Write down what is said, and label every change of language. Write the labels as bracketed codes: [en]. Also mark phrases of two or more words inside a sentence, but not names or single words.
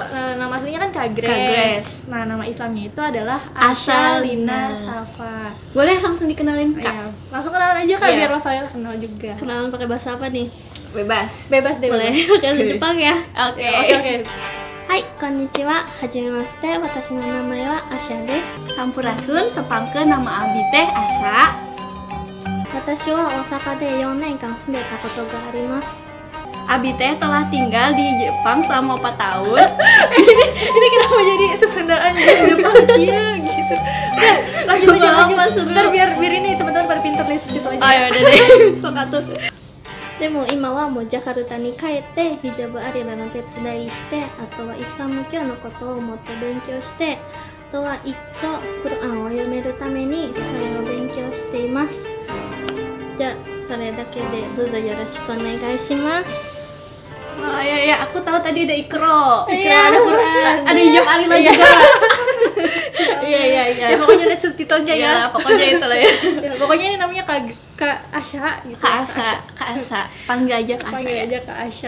[id] Nama aslinya kan Kak Grace. Nah, nama Islamnya itu adalah Asalina Safa. Boleh langsung dikenalin Kak? Ya, langsung kenalan aja Kak, biar Rafael kenal juga. Kenalan pakai bahasa apa nih? Bebas deh. Boleh pakai bahasa Jepang ya? Oke. Hai, konnichiwa. [ja] はじめまして、私の名前はAshaです. [su] Sampurasun, tepangkeun nama abdi teh Asa. [ja] Watashi wa Osaka de 4 年間住んでたことがあります。 [su] Abi teh [id] telah tinggal di Jepang selama 4 tahun. ini kenapa jadi sesundaan Jepang dia gitu. Nah, lanjut aja. Ntar biar ini teman-teman pada pintar lihat subtitle aja. Oh ya udah deh. [su] Sok atuh. [ja] でも今はもうジャカルタに帰ってヒジャブアリラの手伝いして、あとはイスラム教のことをもっと勉強して、あとは一個クルアンを読めるためにそれを勉強しています。じゃあそれだけでどうぞよろしくお願いします。 [id] Oh ya, aku tahu tadi ada Ikro. Iya, ada Quran. Ada hijab Alila juga. Iya. Ya pokoknya lihat subtitlenya ya. Pokoknya itulah ya. Pokoknya ini namanya Kak Asha gitu. Kak Asa. Panggil aja Kak Asa. Panggil aja Kak Asha.